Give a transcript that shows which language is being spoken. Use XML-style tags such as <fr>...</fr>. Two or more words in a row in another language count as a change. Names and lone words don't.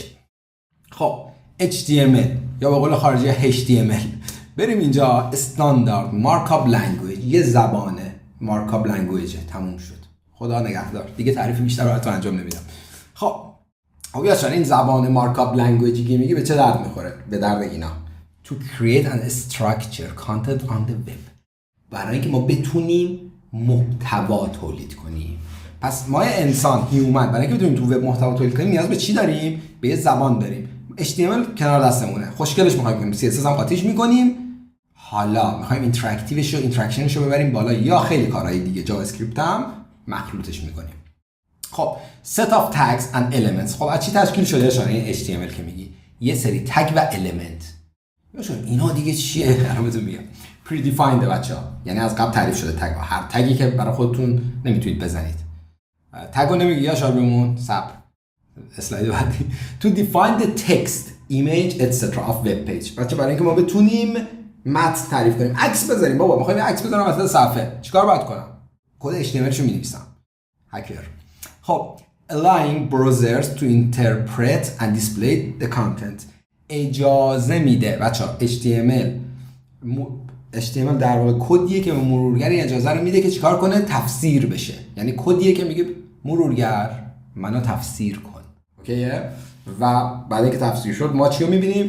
<fa>خب HTML یا به قول خارجی HTML. بریم اینجا</fa> <en>standard markup language,</en> <fa>یه زبانه</fa> <en>markup language,</en> <fa>تموم شد. خدا نگهدار دیگه تعریف بیشتر براتون انجام نمیدم. خب اویاشان این زبان</fa> <en>markup language</en> <fa>که میگه به چه درد میخوره؟ به درد اینا</fa> <en>to create and structure content on the web،</en> <fa>برای اینکه ما بتونیم محتوا تولید کنیم. پس ما انسان هیومن برای اینکه بتونیم تو وب محتوا تولید کنیم نیاز به چی داریم؟ به یه زبان داریم. HTML کنار دستمونه، خوشگلش می‌خوایم کنیم، CSS هم قاطیش می‌کنیم. حالا می‌خوایم اینتراکشنش رو ببریم بالا یا خیلی کارهای دیگه، جاوا اسکریپت هم مخلوطش می‌کنیم.</fa> <en>خب set of tags and elements.</en> <fa>خب از چی تشکیل شده شانه این HTML که میگی؟ یه سری تگ و element. یاشون اینا دیگه چیه؟ الان میگم predefined بچه‌ها، یعنی از قبل تعریف شده تگ ها. هر تگی که برای خودتون نمیتونید بزنید. تگو نمیگی یا شاید بمون صبر. اسلاید بعدی.</fa> <en>to define the text, image etc. of web page.</en> <fa>بچه برای اینکه ما بتونیم متن تعریف کنیم، عکس بذاریم. بابا میخوایم عکس بذارم وسط صفحه، چیکار باید کنم؟ کد HTML شو می‌نویسم. هکر.</fa> <en>خب allowing browsers to interpret and display the content.</en> <fa>اجازه میده بچه‌ها HTML در واقع کدیه که به مرورگر اجازه رو میده که چیکار کنه؟ تفسیر بشه. یعنی کدیه که میگه مرورگر منو تفسیر کن. اوکیه؟ و بعد اینکه تفسیر شد ما چی رو میبینیم؟</fa>